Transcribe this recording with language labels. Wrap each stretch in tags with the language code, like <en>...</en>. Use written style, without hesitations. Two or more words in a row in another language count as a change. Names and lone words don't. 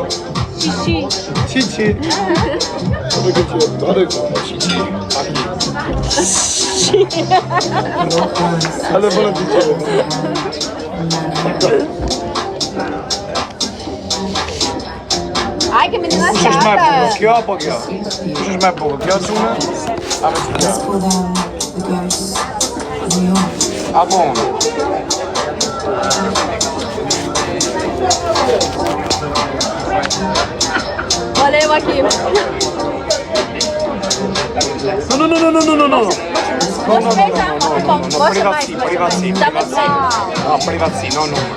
<pt>Chichi. Hadi bana Ai, que menina chata.</pt> <sq>Kjo apo kjo? Kush është më bukur? Kjo çuna? Apo kjo? Apo unë?</sq> <pt>Valeu aqui.</pt> <en>No. Privacy, no.</en>